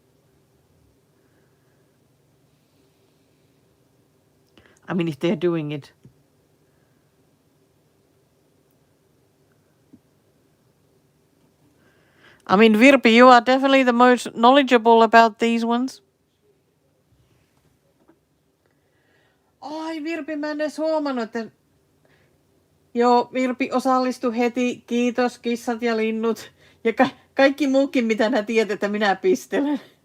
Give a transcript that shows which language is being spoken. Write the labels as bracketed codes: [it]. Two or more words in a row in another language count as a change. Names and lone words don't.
[en] I mean, if they're doing it. I mean, Virpi, you are definitely the most knowledgeable about these ones. [fi] Ai Virpi, mä en edes huomannut, että joo, Virpi osallistui heti. Kiitos, kissat ja linnut. Ja kaikki muukin, mitä nää tiedät, että minä pistelen.